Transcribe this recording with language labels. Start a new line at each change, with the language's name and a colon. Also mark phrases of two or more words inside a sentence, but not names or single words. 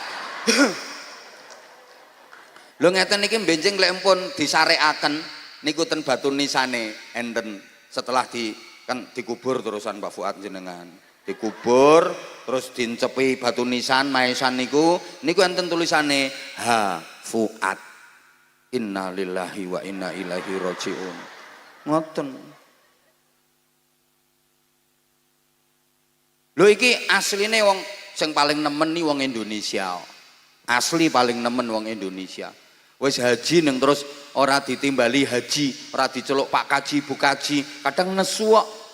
Javanese: Lho ngeten iki benjing lek empun disarekaken niku ten batu nisane enten setelah kan dikubur terusan Pak Fuad jenengan dikubur terus dincepi batu nisan maesan niku enten tulisane H Fuad
Arabic: إنا لله وإنا إليه راجعون
Javanese: ngoten. Lho iki asline wong sing paling nemen ni wong Indonesia asli paling nemen wong Indonesia wis haji neng terus ora ditimbali haji, ora diceluk Pak Kaji, Bu Kaji, kadang nesu kok.